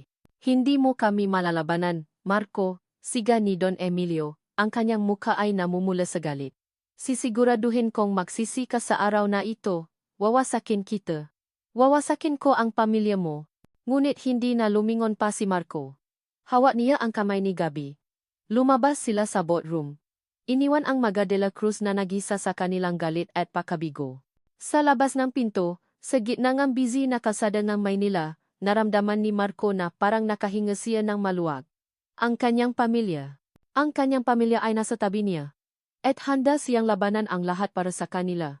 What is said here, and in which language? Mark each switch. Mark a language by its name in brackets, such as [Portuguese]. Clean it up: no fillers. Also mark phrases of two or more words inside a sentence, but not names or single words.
[Filipino] Hindi mo kami malalabanan, Marco, siga ni Don Emilio, ang kanyang mukha ay namumula sa galit. Sisiguraduhin kong magsisi ka sa araw na ito, wawasakin kita. Wawasakin ko ang pamilya mo. Ngunit hindi na lumingon pa si Marco. Hawak niya ang kamay ni Gabi. Lumabas sila sa boardroom. Iniwan ang Maga de la Cruz na nagisa sa kanilang galit at pakabigo. Sa labas ng pinto, sa gitna ng busy na kalsada ng Maynila, naramdaman ni Marco na parang nakahinga siya ng maluwag. Ang kanyang pamilya. Ang kanyang pamilya ay nasa tabi niya. At handa siyang labanan ang lahat para sa kanila.